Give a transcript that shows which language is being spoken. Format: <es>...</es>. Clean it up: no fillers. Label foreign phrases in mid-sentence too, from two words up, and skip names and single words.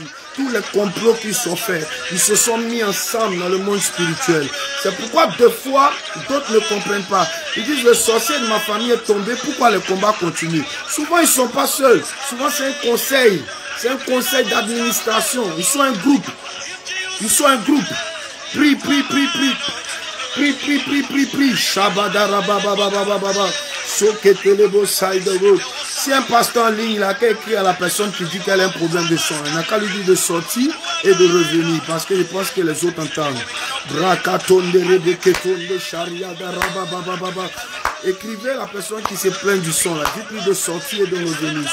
<fr>Tous les complots qui sont faits, ils se sont mis ensemble dans le monde spirituel. C'est pourquoi deux fois, d'autres ne comprennent pas. Ils disent, le sorcier de ma famille est tombé. Pourquoi le combat continue? Souvent, ils ne sont pas seuls. Souvent, c'est un conseil. C'est un conseil d'administration. Ils sont un groupe. Ils sont un groupe. Prie, prie, prie, prie. Prie, prie, prie, prie, prie. Shabbadarababababababa. Soketelebo saïdego. Si un pasteur en ligne, il a qu'à écrire à la personne qui dit qu'elle a un problème de son. Il n'a qu'à lui dire de sortir et de revenir. Parce que je pense que les autres entendent. Brakatonde rebeketonde shariadarababababa. Écrivez la personne qui se plaint du son là. Dites-lui de sortir et de revenir.</fr>